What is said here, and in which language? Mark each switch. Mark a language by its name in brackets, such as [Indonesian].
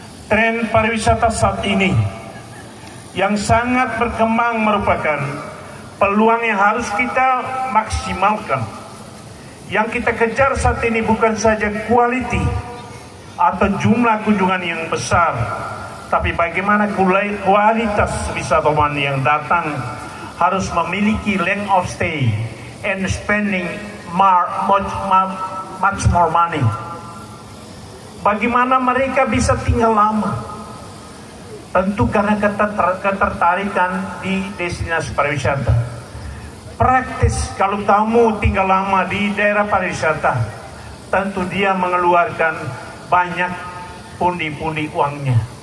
[Indonesian] Tren pariwisata saat ini yang sangat berkembang merupakan peluang yang harus kita maksimalkan. Yang kita kejar saat ini bukan saja quality atau jumlah kunjungan yang besar, tapi bagaimana kualitas wisatawan yang datang harus memiliki [English] length of stay and spending much more money. [Indonesian] Bagaimana mereka bisa tinggal lama? Tentu karena ketertarikan di destinasi pariwisata. Praktis kalau tamu tinggal lama di daerah pariwisata, tentu dia mengeluarkan banyak pundi-pundi uangnya.